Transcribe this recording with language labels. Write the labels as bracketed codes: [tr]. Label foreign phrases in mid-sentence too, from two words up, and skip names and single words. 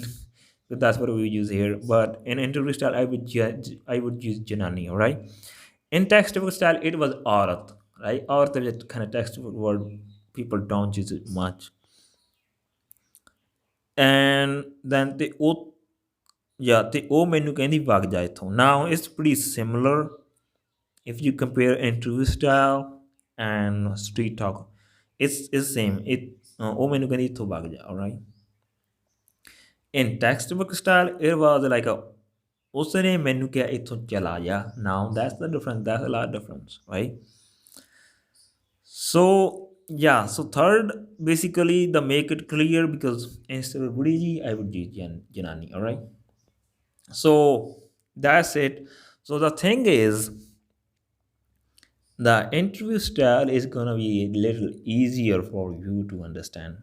[en] So that's what we use here. But in interview style, I would use janani, all right? In textbook style, it was aurat, right? Aurat is a kind of textbook word, people don't use it much. And then the [pa] ਉਹ ਮੈਨੂੰ ਕਹਿੰਦੀ ਵਗ ਜਾ ਇੱਥੋਂ। [en] Now it's pretty similar if you compare interview style and street talk. It's same. [pa] ਉਹ ਮੈਨੂੰ ਕਹਿੰਦੀ ਇੱਥੋਂ ਵਗ ਜਾ, [en] all right? In textbook style, it was like [pa] ਉਸਨੇ ਮੈਨੂੰ ਕਿਹਾ ਇੱਥੋਂ ਚਲਾ ਜਾ। [en] Now that's the difference, that's a lot of difference, right? So yeah, so third, basically the make it clear, because instead of budi ji I would use janani, all right? So that's it. So the thing is, the interview style is gonna be a little easier for you to understand.